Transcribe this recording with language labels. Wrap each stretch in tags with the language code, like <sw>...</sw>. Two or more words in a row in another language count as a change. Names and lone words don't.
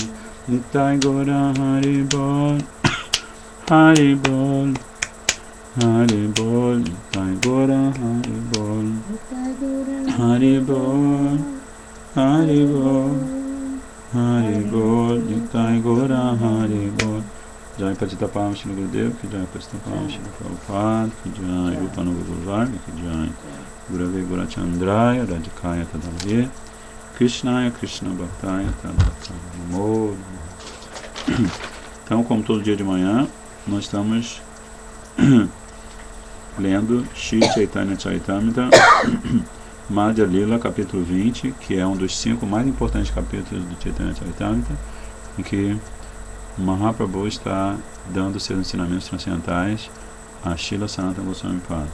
<bn>নিতাই গোরা হরি বোল, হরি বোল, হরি বোল, নিতাই গোরা হরি বোল, হরি বোল, হরি বোল, হরি বোল, নিতাই গোরা হরি বোল.</bn> <sa>जय पतितपावन श्री गुरुदेव, की जय पतितपावन श्री प्रभुपाद, की जय रूपानन्द गोस्वामी, की जय गुरवे गौरचन्द्राय, राधिकायै तदालये, कृष्णाय कृष्णभक्ताय तदाकामो.</sa> <pt>Então, como todo dia de manhã, nós estamos lendo Shri Chaitanya Charitamrita, Madhya Lila, capítulo 20, que é um dos 5 mais importantes capítulos do Chaitanya Charitamrita, em que Mahaprabhu está dando seus ensinamentos transcendentais a Srila Sanatana Goswami Pada.</pt>